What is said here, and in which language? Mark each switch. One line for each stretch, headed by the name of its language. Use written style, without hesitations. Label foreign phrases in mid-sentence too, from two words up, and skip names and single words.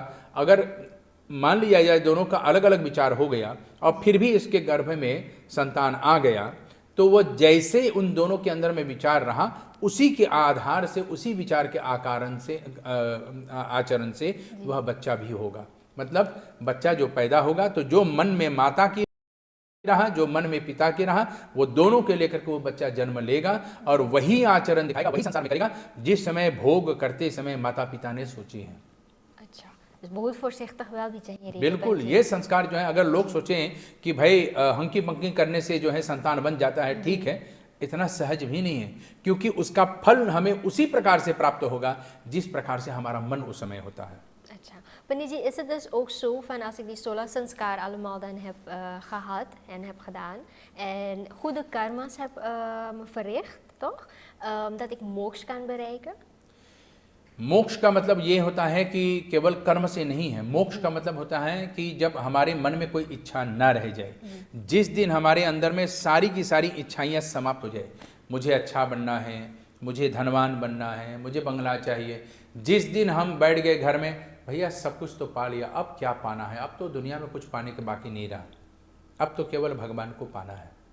Hindi: अगर मान लिया जाए दोनों का अलग अलग विचार हो गया और फिर भी इसके गर्भ में संतान आ गया, तो वो जैसे उन दोनों के अंदर में विचार रहा, उसी के आधार से, उसी विचार के आचरण से वह बच्चा भी होगा। मतलब बच्चा जो पैदा होगा, तो जो मन में माता की रहा, जो मन में पिता की रहा, वो दोनों के लेकर के वो बच्चा जन्म लेगा और वही आचरण दिखाएगा, वही संसार में करेगा जिस समय भोग करते समय माता पिता ने सोची है। अच्छा, बहुत
Dutch: voorzichtig wel
Hindi: भी चाहिए। बिल्कुल, ये संस्कार जो है, अगर लोग सोचें कि भाई
English: hanky panky
Hindi: करने से जो है संतान बन जाता है, ठीक है, इतना सहज भी नहीं है, क्योंकि उसका फल हमें उसी प्रकार से प्राप्त होगा जिस प्रकार से हमारा मन उस समय होता है। अच्छा,
Dutch: Panny, is het dus ook zo van als ik die
Hindi: सोलह संस्कार
Dutch: allemaal dan heb gehad en heb gedaan en goede karma's heb verricht, toch? Dat ik moksha kan bereiken?
Hindi: मोक्ष का मतलब ये होता है कि केवल कर्म से नहीं है। मोक्ष का मतलब होता है कि जब हमारे मन में कोई इच्छा न रह जाए, जिस दिन हमारे अंदर में सारी की सारी इच्छाएं समाप्त हो जाए, मुझे अच्छा बनना है, मुझे धनवान बनना है, मुझे बंगला चाहिए, जिस दिन हम बैठ गए घर में, भैया सब कुछ तो पा लिया, अब क्या पाना है, अब तो दुनिया में कुछ पाने के बाकी नहीं रहा, अब तो केवल भगवान को पाना है।